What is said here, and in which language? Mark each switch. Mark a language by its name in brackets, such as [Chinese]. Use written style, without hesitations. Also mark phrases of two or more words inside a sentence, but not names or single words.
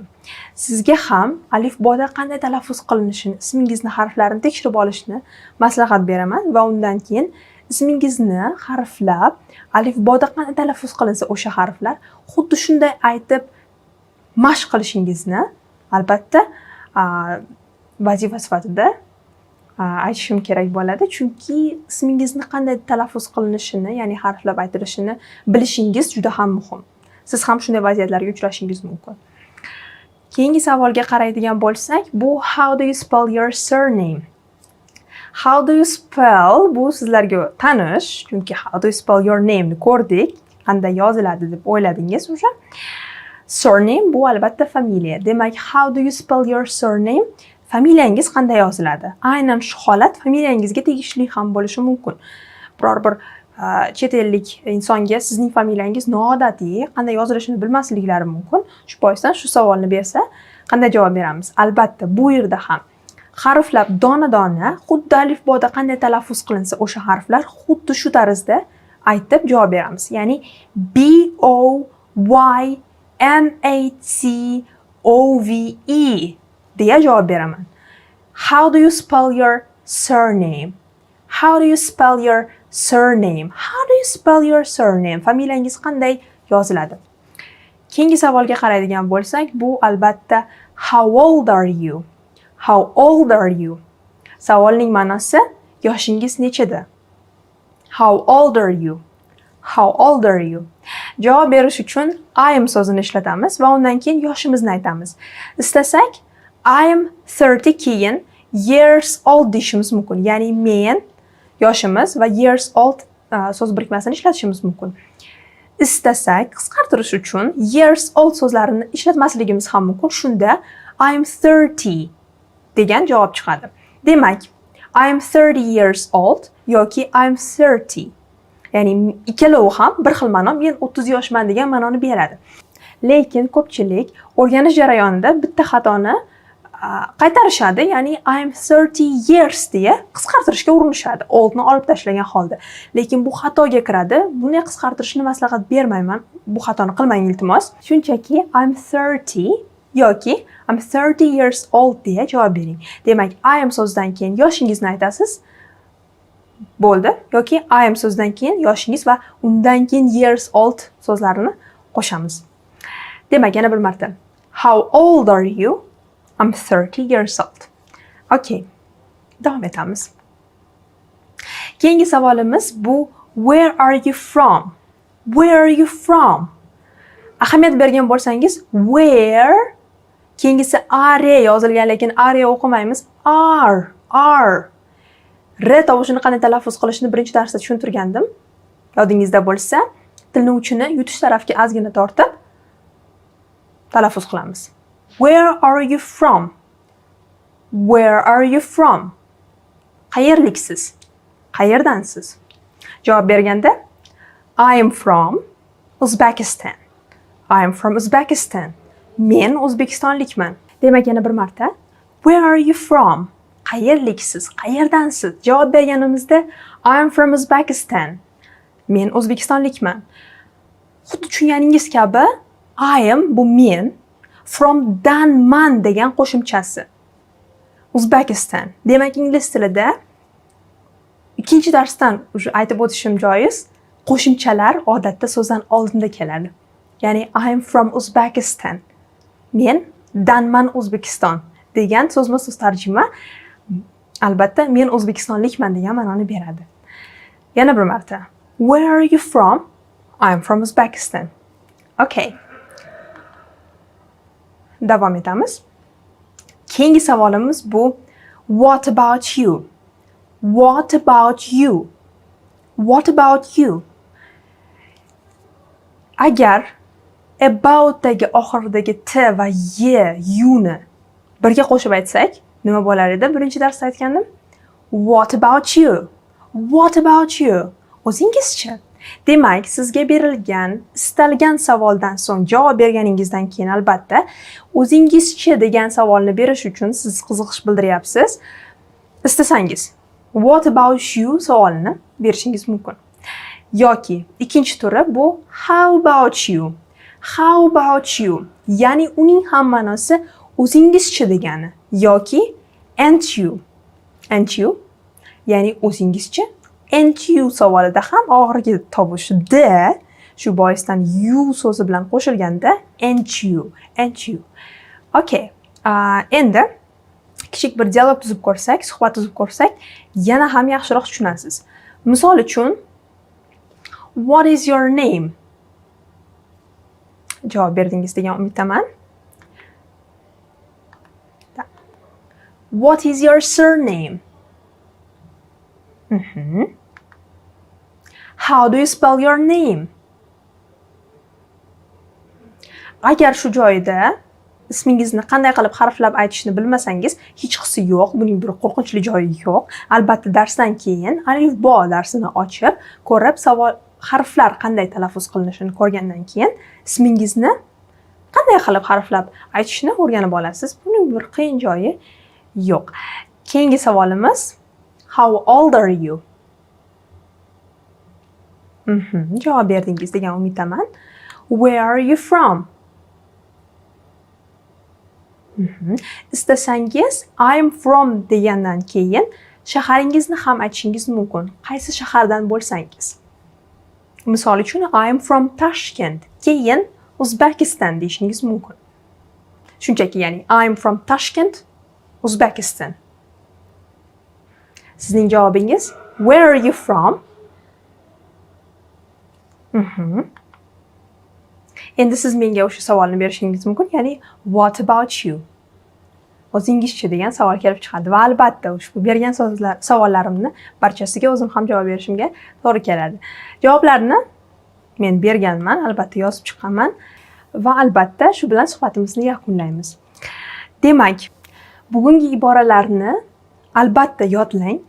[Uzbek] Sizga ham alifboda qanday talaffuz qilinishini, ismingizni harflarini tekshirib olishni maslahat beraman va undan keyin ismingizni harflab, alifboda qanday talaffuz qilinsa o'sha harflar xuddi shunday aytib mashq qilishingizni albatta vazifa sifatida aytishim kerak bo'ladi, chunki ismingizni qanday talaffuz qilinishini, ya'ni harflab aytilishini bilishingiz juda ham muhim. Siz ham shunday vaziyatlarga uchrashingiz mumkin. Keyingi savolga qaraydigan bo'lsak, bu [English] how do you spell your surname? How do you spell [Uzbek] bu sizlarga tanish, chunki [English] how do you spell your name [Uzbek] ni ko'rdik, qanday yoziladi deb o'yladingiz o'sha. Surname bu albatta familiya. Demak, [English] how do you spell your surname? [Uzbek] Familiyangiz qanday yoziladi? Aynan shu holat familiyangizga tegishli ham bo'lishi mumkin. Biror bir chet ellik insonga sizning familiyangiz noodatiy, qanday yozilishini bilmasliklari mumkin. Shu boisdan shu savolni bersa, qanday javob beramiz? Albatta, bu yerda ham harflab dona-dona, xuddi alifboda qanday talaffuz qilinsa, o'sha harflar xuddi shu tarzda aytib javob beramiz. Ya'ni B O Y M A T O V E deya javob beraman. [English] How do you spell your surname? How do you spell your surname? How do you spell your surname? [Uzbek] Familiyangiz qanday yoziladi? Keyingi savolga qaraydigan bo'lsak, bu albatta [English] how old are you? How old are you? [Uzbek] Savolning ma'nosi yoshingiz nechida? [English] How old are you? How old are you? [Uzbek] Javob berish uchun [English] I am [Uzbek] so'zini ishlatamiz va undan keyin yoshimizni aytamiz. Istasak [English] I am 30 [Uzbek] keyin [English] years old [Uzbek] deyishimiz mumkin. Ya'ni men yoshimiz va [English] years old [Uzbek] so'z birikmasini ishlatishimiz mumkin. Istasak qisqartirish uchun [English] years old [Uzbek] so'zlarini ishlatmasligimiz ham mumkin. Shunda [English] I am 30 [Uzbek] degan javob chiqadi. Demak, [English] I am 30 years old yoki I am 30. [Uzbek] Ya'ni ikkalovi ham bir xil ma'no, men 30 yoshman degan ma'noni beradi. Lekin ko'pchilik o'rganish jarayonida bitta xatoni qaytarishadi, ya'ni [English] I am 30 years [Uzbek] deya qisqartirishga urinishadi, oldni olib tashlagan holda. Lekin bu xatoga kiradi. Bunday qisqartirishni maslahat bermayman. Bu xatoni qilmang iltimos. [English] Shunchaki I am 30 yoki I am 30 years old [Uzbek] deya javob bering. Demak, [English] I am [Uzbek] so'zidan keyin yoshingizni aytasiz. Bo'ldi. Yoki [English] I am [Uzbek] so'zidan keyin yoshingiz va undan keyin [English] years old [Uzbek] so'zlarini qo'shamiz. Demak, yana bir marta. [English] How old are you? I'm 30 years old. [Uzbek] Okay. Davom etamiz. Keyingi savolimiz bu [English] where are you from? Where are you from? [Uzbek] Ahamiyat bergan bo'lsangiz where keyingisi are yozilgan, lekin are o'qimaymiz. Are. R tovushini qanday talaffuz qilishni birinchi darsda tushuntirgandim. Yodingizda bo'lsa, tilni uchini yutish tarafga ozgina tortib talaffuz qilamiz. [English] Where are you from? Where are you from? [Uzbek] Qayerliksiz? Qayerdansiz? Javob berganda [English] I am from Uzbekistan. I am from Uzbekistan. [Uzbek] Men O'zbekistonlikman. Demak, yana bir marta. [English] Where are you from? [Uzbek] Qayerliksiz? Qayerdansiz? Javob berganimizda [English] I am from Uzbekistan. [Uzbek] Men O'zbekistonlikman. Xuddi tushunganingiz kabi [English] I am [Uzbek] bu men, from danman degan qo'shimchasi. Uzbekistan. Demak, ingliz tilida ikkinchi darsdan aytib o'tishim joiz. Qo'shimchalar odatda so'zdan oldinda keladi. [English] Ya'ni I am from Uzbekistan. [Uzbek] Men danman O'zbekiston degan so'zma-so'z tarjima albatta men O'zbekistonlikman degan ma'noni beradi. Yana bir marta. [English] Where are you from? I am from Uzbekistan. [Uzbek] Okay. Davom etamiz. Keyingi savolimiz bu [English] what about you? What about you? What about you? [Uzbek] Agar about dagi oxiridagi t va y ni birga qo'shib aytsak, nima bo'lar edi? Birinchi darsda aytgandim. [English] What about you? What about you? [Uzbek] O'zingizchi? Demak, sizga berilgan istalgan savoldan so'ng javob berganingizdan keyin albatta o'zingizchi degan savolni berish uchun siz qiziqish bildiryapsiz. istasangiz [English] what about you [Uzbek] savolini berishingiz mumkin. Yoki ikkinchi turi bu [English] how about you. How about you? [Uzbek] Ya'ni uning ham ma'nosi o'zingizchi degani yoki [English] and you. And you [Uzbek] ya'ni o'zingizchi. [English] And you [Uzbek] savolida ham oxirgi tovush d shu boisdan you so'zi bilan qo'shilganda [English] and you. And you. [Uzbek] Okay. Endi kichik bir dialog tuzib ko'rsak, suhbat tuzib ko'rsak, yana ham yaxshiroq tushunasiz. Misol uchun [English] what is your name? [Uzbek] Javob berdingiz degan umiddaman. [English] What is your surname? How do you spell your name? [Uzbek] Agar shu joyda ismingizni qanday qilib harflab aytishni bilmasangiz, hech qisi yo'q, buning bir qo'rqinchli joyi yo'q. Albatta darsdan keyin alif-bo darsini ochib, ko'rib harflar qanday talaffuz qilinishini ko'rgandan keyin ismingizni qanday qilib harflab aytishni o'rganib olasiz. Buning bir qiyin joyi yo'q. Keyingi savolimiz [English] how old are you? [Uzbek] Javob berdingiz degan umiddaman. [English] Where are you from? [Uzbek] Istasangiz [English] I'm from [Uzbek] degandan keyin shaharingizni ham aytishingiz mumkin. Qaysi shahardan bo'lsangiz. Misol uchun [English] I'm from Tashkent. [Uzbek] Keyin Uzbekistan deyishingiz mumkin. Shunchaki ya'ni [English] I'm from Tashkent, Uzbekistan. [Uzbek] Sizning javobingiz [English] where are you from? [Uzbek] Endi siz menga o'sha savolni berishingiz mumkin, ya'ni [English] what about you? [Uzbek] O'zingizchi degan savol kelib chiqadi va albatta ushbu bergan savollarimni barchasiga o'zim ham javob berishimga to'g'ri keladi. Javoblarni men berganman, albatta yozib chiqqanman va albatta shu bilan suhbatimizni yakunlaymiz. Demak, bugungi iboralarni albatta yodlang.